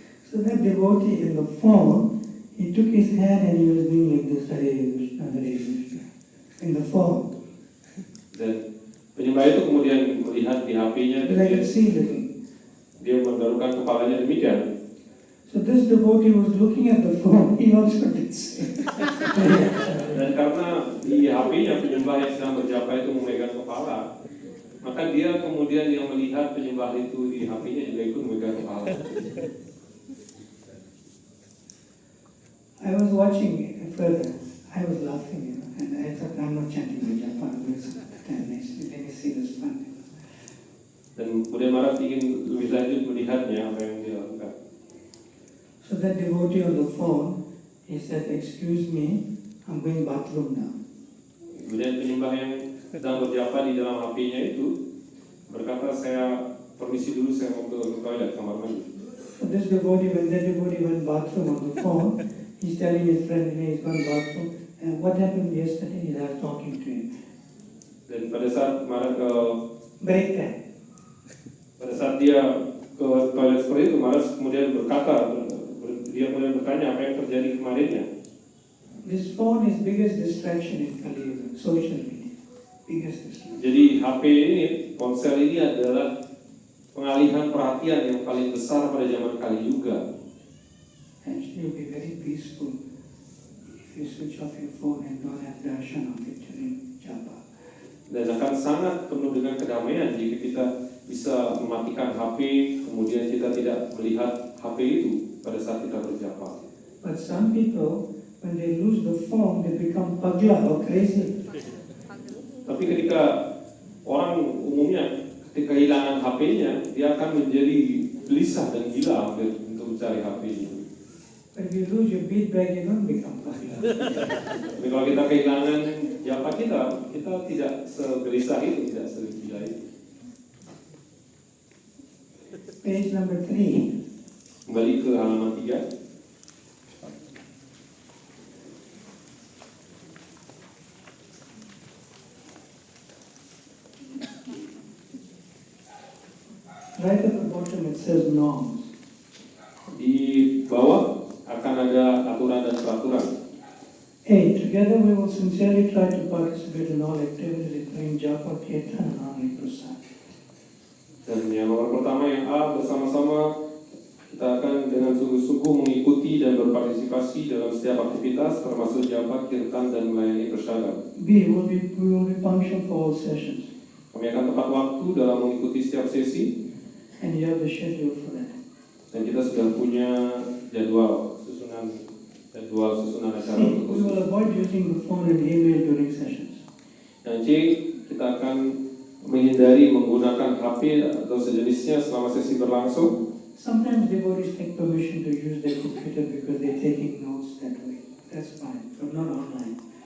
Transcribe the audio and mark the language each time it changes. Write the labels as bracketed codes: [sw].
[en] So that devotee in the phone, he took his hand and he was doing like this, Hare Krishna, Hare Krishna, in the phone. [id] Dan penyembah itu kemudian melihat di HP-nya, dan [en] Because I could see little. [id] dia menggarukkan kepalanya demikian. [en] So this devotee was looking at the phone, he also did same. [id] Dan karena di HP-nya penyembah yang sedang berjapa itu memegang kepala, maka dia kemudian yang melihat penyembah itu di HP-nya juga ikut memegang kepala. [en] I was watching it further, I was laughing, and I thought, I'm not chanting my japa, I'm going to stand next to me, let me see this fun. [id] Dan kemudian Maharaj ingin lebih lanjut melihatnya apa yang dia lakukan. [en] So that devotee on the phone, he said, "Excuse me, I'm going bathroom now." [id] Kemudian penyembah yang sedang berjapa di dalam HP-nya itu berkata, saya permisi dulu, saya mau ke toilet, kamar mandi. [en] So this devotee, when that devotee went bathroom on the phone, he's telling his friend, he's gone bathroom, and what happened yesterday, he was talking to him. [id] Dan pada saat Maharaj [en] Break time. [id] pada saat dia ke toilet seperti itu, Maharaj kemudian berkata, dia kemudian bertanya apa yang terjadi kemarinnya. [en] This phone is biggest distraction in Kali Yuga, social media, biggest distraction. [id] Jadi HP ini, ponsel ini adalah pengalihan perhatian yang paling besar pada zaman Kali Yuga. [en] Actually, you'll be very peaceful if you switch off your phone and don't have darshan of it during japa. [id] Dan akan sangat penuh dengan kedamaian jika kita bisa mematikan HP, kemudian kita tidak melihat HP itu pada saat kita berjapa. [en] But some people, when they lose the phone, they become pagla or crazy. [id] Tapi ketika orang umumnya ketika kehilangan HP-nya, dia akan menjadi gelisah dan gila hampir untuk mencari HP-nya. [en] When you lose your bead bag, you don't become pagla. [id] Tapi kalau kita kehilangan japa kita tidak segelisah itu, tidak segila itu. [en] Page number 3. [id] Kembali ke halaman 3. [en] Right at the bottom it says norms. [id] Di bawah akan ada aturan dan peraturan. [en] A. Together we will sincerely try to participate in all activities including japa, kirtan, and Anand Prasad. [id] Dan yang nomor pertama yang A, bersama-sama kita akan dengan sungguh-sungguh mengikuti dan berpartisipasi dalam setiap aktivitas termasuk japa, kirtan, dan melayani prasada. [en] B. We will be punctual for all sessions. [id] Kami akan tepat waktu dalam mengikuti setiap sesi. [en] And you have the schedule for that. [id] Dan kita sudah punya jadwal susunan acara [en] We will avoid using the phone and email during sessions. [id] Yang C, kita akan menghindari menggunakan HP atau sejenisnya selama sesi berlangsung. [en] Sometimes devotees take permission to use their computer because they're taking notes that way. That's fine, but not online.